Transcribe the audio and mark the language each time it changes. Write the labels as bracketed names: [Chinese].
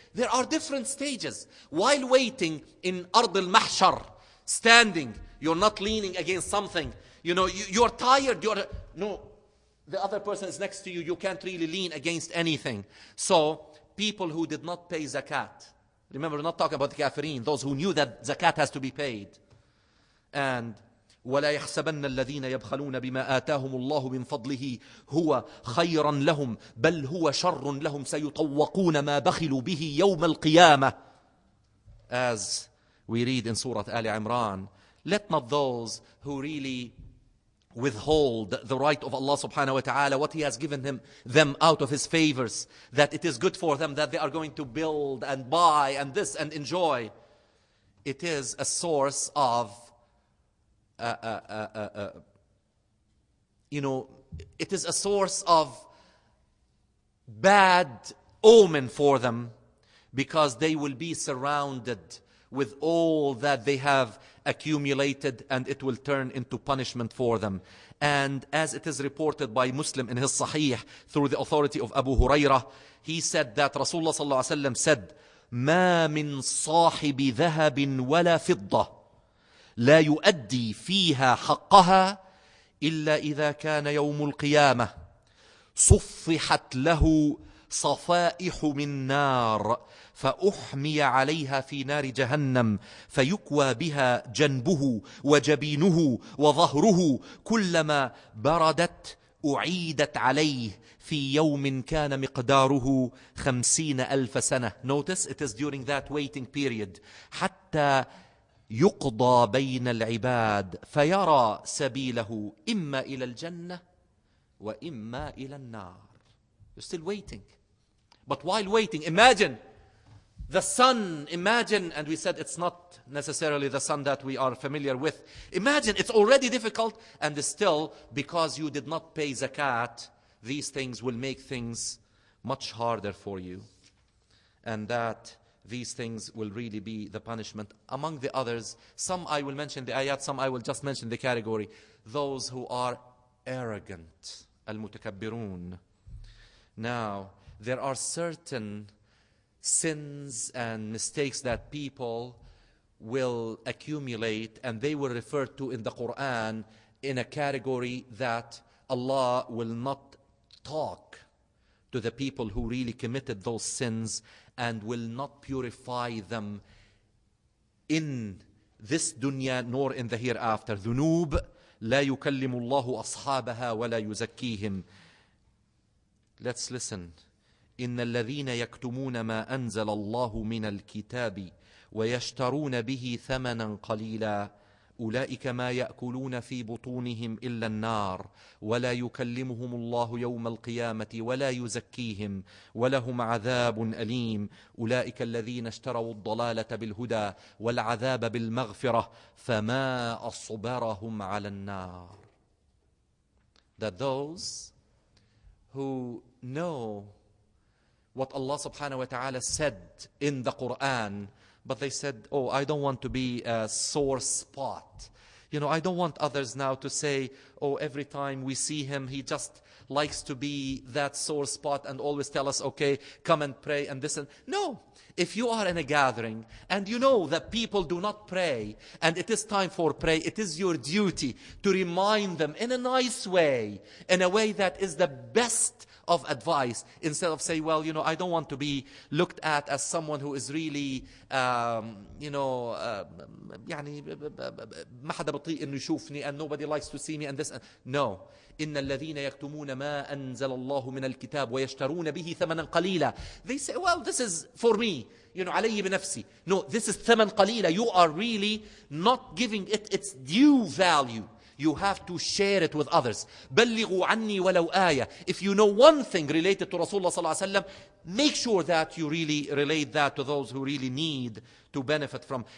[English] There are different stages. While waiting in ard al-mahshar, standing, you're not leaning against something. You're tired. No, the other person is next to you. You can't really lean against anything. So, people who did not pay zakat. Remember, we're not talking about the kafirin. Those who knew that zakat has to be paid. [Arabic] And ولا يحسبن الذين يبخلون بما آتاهم الله من فضله هو خيرا لهم بل هو شر لهم سيطوقون ما بخلوا به يوم القيامة. [English] As we read in Surah Al Imran, let not those who really withhold the right of Allah subhanahu wa ta'ala, what He has given them out of His favors, that it is good for them, that they are going to build and buy and this and enjoy. It is a source of it is a source of bad omen for them, because they will be surrounded with all that they have accumulated, and it will turn into punishment for them. And as it is reported by Muslim in his Sahih through the authority of Abu Hurairah, he said that Rasulullah sallallahu alaihi wasallam said, [Arabic] ما من صاحب ذهب ولا فضة لا يؤدي فيها حقها إلا إذا كان يوم القيامة صفحت له صفائح من نار فأحمي عليها في نار جهنم فيكوى بها جنبه وجبينه وظهره كلما بردت أعيدت عليه في يوم كان مقداره 50,000 سنة. [English] Notice it is during that waiting period. [Arabic] حتى يقضى بين العباد فيرى سبيله إما إلى الجنة وإما إلى النار. [English] You're still waiting. But while waiting, imagine the sun, and we said it's not necessarily the sun that we are familiar with. Imagine it's already difficult, and still, because you did not pay zakat, these things will make things much harder for you. And that these things will really be the punishment. Among the others, some I will mention the ayat, some I will just mention the category. Those who are arrogant, al-mutakabbirun. Now, there are certain sins and mistakes that people will accumulate, and they were referred to in the Quran in a category that Allah will not talk to the people who really committed those sins, and will not purify them in this dunya nor in the hereafter. [Arabic] ذنوب لا يكلم الله أصحابها ولا يزكيهم. [English] Let's listen. [Arabic] إن الذين يكتمون ما أنزل الله من الكتاب ويشترون به ثمنا قليلا أولئك ما يأكلون في بطونهم إلا النار ولا يكلمهم الله يوم القيامة ولا يزكيهم ولهم عذاب أليم أولئك الذين اشتروا الضلالة بالهدى والعذاب بالمغفرة فما أصبرهم على النار. [English] That those who know what Allah subhanahu wa ta'ala said in the Quran, but they said, oh, I don't want to be a sore spot. I don't want others now to say, oh, every time we see him, he just likes to be that sore spot and always tell us, okay, come and pray and this and... No, if you are in a gathering and you know that people do not pray and it is time for prayer, it is your duty to remind them in a nice way, in a way that is the best of advice, instead of saying, well, I don't want to be looked at as someone who is really, [Arabic] يعني ما حدا بطيء إنه يشوفني, [English] and nobody likes to see me, and this. No. [Arabic] إن الذين يكتمون ما أنزل الله من الكتاب ويشترون به ثمنا قليلا. [English] They say, well, this is for me. [Arabic] علي بنفسي. [English] No, this is [Arabic] ثمن قليلا. [English] You are really not giving it its due value. You have to share it with others. [Arabic] بلغوا عني ولو آية. [English] If you know one thing related to Rasulullah sallallahu alaihi wasallam, make sure that you really relate that to those who really need to benefit from.